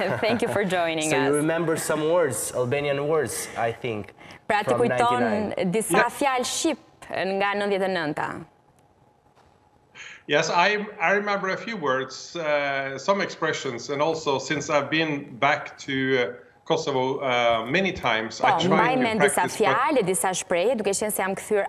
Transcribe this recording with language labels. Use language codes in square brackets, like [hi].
[en] Thank you for joining us. So you remember some words, Albanian words, I think, [sq] pra ti [en] from 99. [sq] kujton disa fjalë shqip nga 99-ta. [en] Yes, I remember a few words, some expressions, and also since I've been back to Kosovo many times, I try to practice. [sq] Disa fjalë, disa shprehje, duke qenë se jam kthyer.